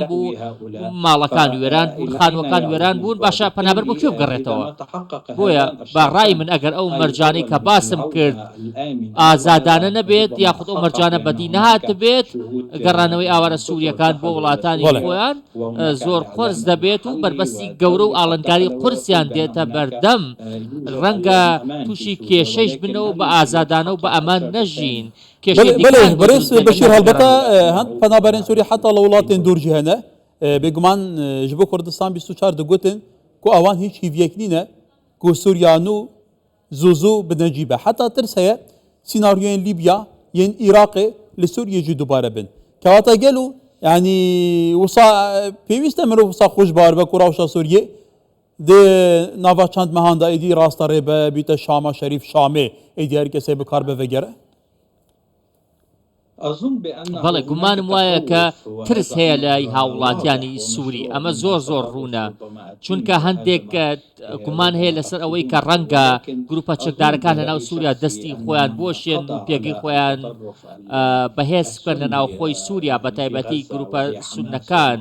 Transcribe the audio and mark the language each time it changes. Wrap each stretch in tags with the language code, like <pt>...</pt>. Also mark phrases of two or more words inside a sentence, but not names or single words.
<ckb>بوو ماڵەکان وێران بوون خانوەکان وێران بوون باشە پەنابەر بۆ کوێ بگەڕێتەوە بۆیە باڕای من ئەگەر ئەو مەرجانەی کە باسم کرد ئازادانە نەبێت یاخود ئەو مەرجانە بەدی نەهات بێت گەڕانەوەی ئاوارە سووریەکان بۆ وڵاتانی خۆیان زۆر قرس دەبێت و بربەستی گەورە و ئاڵنگاری قورسیان دێتە بەردەم ڕەنگە تووشی کێشەش بنەوە بە ئازادانە و بە ئەمان نەژین</ckb> <ku>بەڕێز بەشیر هەڵبەتە هەند پەنابەرین سووری حتا لە وڵاتێن دوورجی هەنە بێگومان ji bo Kurdistan 24 digotin ku awan hiç hîviyek nîne ku Sûriyan û zûzû binecîbe heta tirs heye sînaryoyên Libya yên Iraqê li Sûriyê jî dubare bin kewata gel û yani wisa pêwîst e mirov wisa xweş bar be ku rewşa Sûriyê di nava çand mehan da êdî rasta rêbe bîte Şama Şerîf Şamê êdî her kesê bi kar be vegere</ku> <ckb>بەڵێ گومانم وایە کە ترس هەیە لای هاوڵاتیانی سووری ئەمە زۆر زۆر ڕوونە چونکە هەندێک گومان هەیە لەسەر ئەوەی کە ڕەنگە گروپە چەکدارەکان لە ناو سووریا دەستی خۆیان بۆشێن و پێگەی خۆیان بەهێز بکەن لە ناوخۆی سووریا بە تایبەتی گروپە سونەکان</ckb>